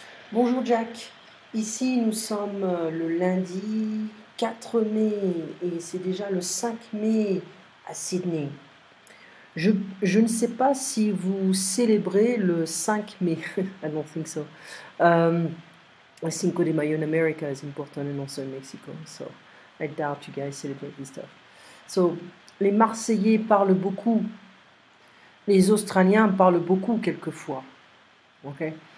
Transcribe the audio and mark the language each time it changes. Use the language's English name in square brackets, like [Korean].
[French] Bonjour Jack, ici nous sommes le lundi 4 mai et c'est déjà le 5 mai à Sydney. Je, je ne sais pas si vous célébrez le 5 mai. [English] I don't think so. El Cinco de Mayo in America is important and also in Mexico, so I doubt you guys celebrate this stuff. [French] So, les Marseillais parlent beaucoup, les Australiens parlent beaucoup quelquefois. Okay.